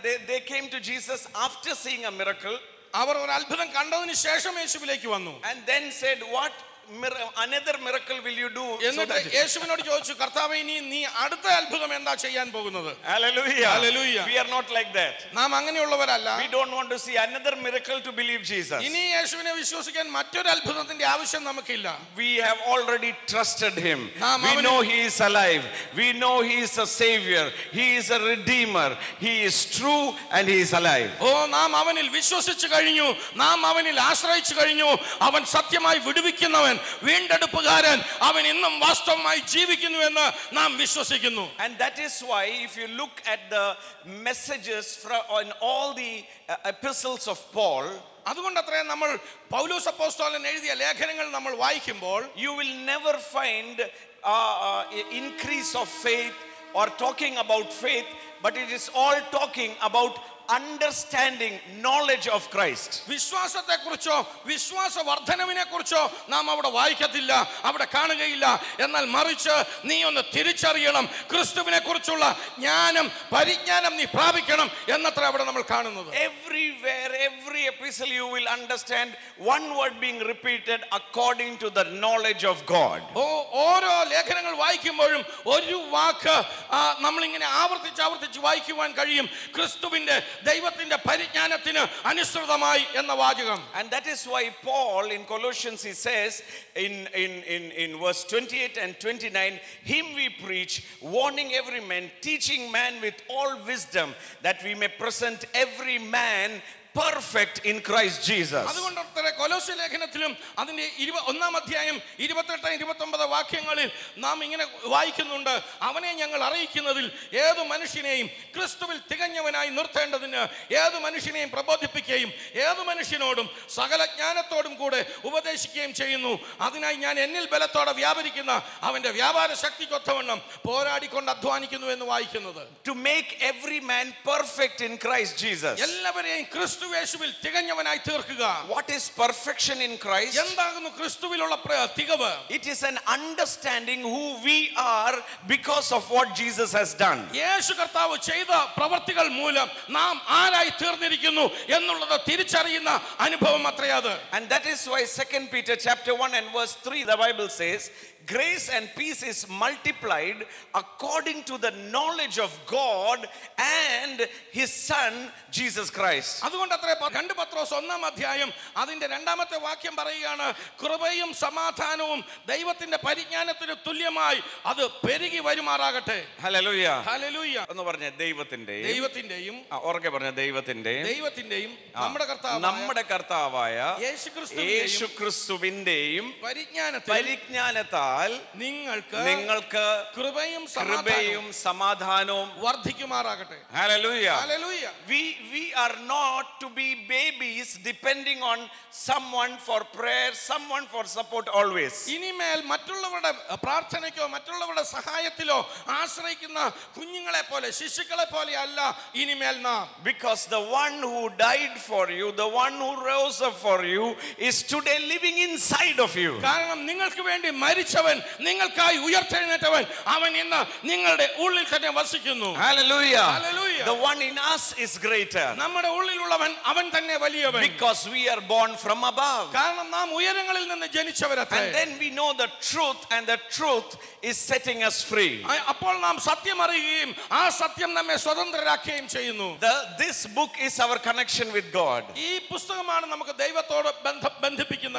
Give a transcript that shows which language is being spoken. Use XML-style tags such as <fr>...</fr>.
<en>They came to Jesus after seeing a miracle.</en> <ml>അവർ ഒരു അത്ഭുതം കണ്ടതിന് ശേഷം യേശുവിലേക്ക് വന്നു.</ml> <en>And then said, what another miracle will you do?</en> <ml>എന്നിട്ട് യേശുവിനോട് ചോദിച്ചു, കർത്താവേ നീ അടുത്ത അത്ഭുതം എന്താ ചെയ്യാൻ പോകുന്നത്?</ml> <en>Hallelujah. Hallelujah. We are not like that.</en> <ml>നാം അങ്ങനെയുള്ളവരല്ല.</ml> <en>We don't want to see another miracle to believe Jesus.</en> <ml>ഇനി യേശുവിനെ വിശ്വസിക്കാൻ മറ്റൊരു അത്ഭുതത്തിന്റെ ആവശ്യം നമുക്കില്ല.</ml> <en>We have already trusted him. We know he is alive. We know he is a savior. He is a redeemer. He is true and he is alive.</en> <ml>നാം അവനിൽ വിശ്വസിച്ചു കഴിഞ്ഞു. നാം അവനിൽ ആശ്രയിച്ചു കഴിഞ്ഞു. അവൻ സത്യമായി വിടുവിക്കുന്നവൻ, വീണ്ടെടുപ്പുകാരൻ. അവൻ ഇന്നും വാസ്തവമായി ജീവിക്കുന്നു എന്ന് നാം വിശ്വസിക്കുന്നു.</ml> <en>And that is why if you look at the messages on all the epistles of Paul,</en> <ml>അതുകൊണ്ടത്രേ നമ്മൾ പൗലോസ് അപ്പോസ്തലൻ എഴുതിയ ലേഖനങ്ങൾ നമ്മൾ വായിക്കുമ്പോൾ</ml> <en>you will never find increase of faith or talking about faith, but it is all talking about understanding, knowledge of Christ.</en> <ml>വിശ്വാസത്തെക്കുറിച്ചോ വിശ്വാസവർദ്ധനവിനെക്കുറിച്ചോ നാം അവിടെ വായിക്കത്തില്ല, അവിടെ കാണുകയില്ല. എന്നാൽ മറിച്ച് നീ ഒന്ന് തിരിച്ചറിയണം, ക്രിസ്തുവിനെ കുറിച്ചുള്ള ജ്ഞാനം, പരിജ്ഞാനം നീ പ്രാപിക്കണം എന്നത്ര അവിടെ നമ്മൾ കാണുന്നത്.</ml> <en>Everywhere, every epistle you will understand one word being repeated according to the knowledge of God.</en> <ml>ഓരോ ലേഖനങ്ങൾ വായിക്കുമ്പോഴും ഒരു വാക്ക് നമ്മളിങ്ങനെ ആവർത്തിച്ച് വായിക്കുവാൻ കഴിയും, ക്രിസ്തുവിന്റെ ദൈവത്തിന്റെ പരിജ്ഞാനത്തിന് അനുസൃതമായി എന്ന വാചകം.</ml> <en>And that is why Paul in Colossians he says in verse 28 and 29, him we preach, warning every man, teaching man with all wisdom, that we may present every man perfect in Christ Jesus.</en> <ml>അതുകൊണ്ടൊക്കെ കൊലോസ്യ ലേഖനത്തിലും അതിന്റെ 1-ാം അധ്യായം 28-29 വാക്യങ്ങളിൽ നാം ഇങ്ങനെ വായിക്കുന്നുണ്ട്, അവനെ ഞങ്ങൾ അറിയിക്കുന്നതിൽ ഏതു മനുഷ്യനെയും ക്രിസ്തുവിൽ തികഞ്ഞവനായി നിർത്തേണ്ടതിന് ഏതു മനുഷ്യനെയും പ്രബോധിപ്പിക്കുകയും ഏതു മനുഷ്യനോടും സകല ജ്ഞാനത്തോടും കൂടെ ഉപദേശിക്കുകയും ചെയ്യുന്നു. അതിനായി ഞാൻ എന്നിൽ ബലത്തോടെ വ്യാപരിക്കുന്ന അവന്റെ വ്യാപാര ശക്തിക്കൊത്തവണ്ണം പോരാടിക്കൊണ്ട് അധ്വാനിക്കുന്നു എന്ന് വായിക്കുന്നത്.</ml> <en>To make every man perfect in Christ Jesus.</en> <ml>എല്ലാവരെയും ക്രിസ്തു യേശുവിൽ തികഞ്ഞവനായി തീർക്കുക.</ml> <en>What is perfection in Christ?</en> <ml>എന്താകുന്നു ക്രിസ്തുവിലുള്ള തികവ്?</ml> <en>It is an understanding who we are because of what Jesus has done.</en> <ml>യേശു കർത്താവ് ചെയ്ത പ്രവർത്തികൾ മൂലം നാം ആരായി തീർന്നിരിക്കുന്നു എന്നുള്ളത് തിരിച്ചറിയുന്ന അനുഭവം അത്രയത്.</ml> <en>And that is why 2 Peter chapter 1 and verse 3 the Bible says, grace and peace is multiplied according to the knowledge of God and his son Jesus Christ.</en> <ml>അതുകൊണ്ട് അത്രേ 2 പത്രോസ് 1-ാം അധ്യായം അതിന്റെ 2-ാമത്തെ വാക്യം പറയുകയാണ്, കൃപയും സമാധാനവും ദൈവത്തിന്റെ പരിജ്ഞാനത്തിന് തുല്യമായി അത് പെരുകി വരുമാറാകട്ടെ. ഹല്ലേലൂയ. ഹല്ലേലൂയ. എന്ന് പറഞ്ഞ ദൈവത്തിന്റെയും ഉറക്കെ പറഞ്ഞ ദൈവത്തിന്റെയും നമ്മുടെ കർത്താവായ യേശുക്രിസ്തുവിന്റെയും പരിജ്ഞാനത്താൽ നിങ്ങൾക്ക് കൃപയും സമാധാനവും വർദ്ധിക്കുമാറാകട്ടെ.</ml> <en>Hallelujah. We are not to be babies depending on someone for prayer, someone for support always.</en> <ml>ഇനിമേൽ മറ്റുള്ളവരുടെ പ്രാർത്ഥനയ്ക്കോ മറ്റുള്ളവരുടെ സഹായത്തിലോ ആശ്രയിക്കുന്ന കുഞ്ഞുങ്ങളെ പോലെ ശിശുക്കളെ പോലെ അല്ല ഇനിമേൽ നാം.</ml> <en>Because the one who died for you, the one who rose up for you is today living inside of you.</en> <ml>കാരണം നിങ്ങൾക്ക് വേണ്ടി മരിച്ചവൻ, നിങ്ങൾക്കായി ഉയർത്തെഴുന്നേറ്റവൻ, അവൻ ഇന്ന് നിങ്ങളുടെ ഉള്ളിൽ തന്നെ വസിക്കുന്നു.</ml> <en>Hallelujah. Hallelujah. The one in us is greater.</en> <ml>നമ്മുടെ ഉള്ളിലുള്ളവൻ അവൻ തന്നെ വലിയവൻ.</ml> <en>Because we are born from above.</en> <ml>കാരണം നാം ഉയരങ്ങളിൽ നിന്ന് ജനിച്ചവരത്രേ.</ml> <en>And then we know the truth, and the truth is setting us free.</en> <ml>അപ്പോൾ നാം സത്യം അറിയുകയും ആ സത്യം നമ്മെ സ്വതന്ത്രരാക്കുകയും ചെയ്യുന്നു.</ml> <en>This book is our connection with God.</en> <ml>ഈ പുസ്തകമാണ് നമുക്ക് ദൈവത്തോട് ബന്ധിപ്പിക്കുന്ന</ml>